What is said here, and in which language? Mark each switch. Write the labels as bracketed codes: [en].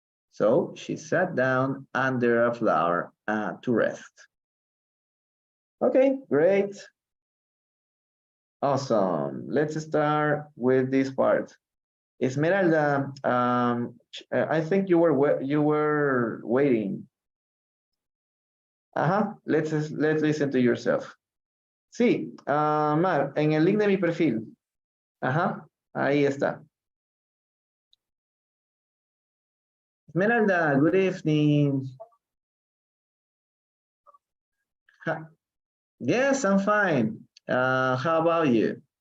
[en] So she sat down under a flower to rest. Okay, great. Awesome. Let's start with this part. Esmeralda, I think you were waiting. Let's listen to yourself. [es] Sí, Mar, en el link de mi perfil. Ajá, ahí está. [en] Esmeralda, good evening. Yes, I'm fine. How about you?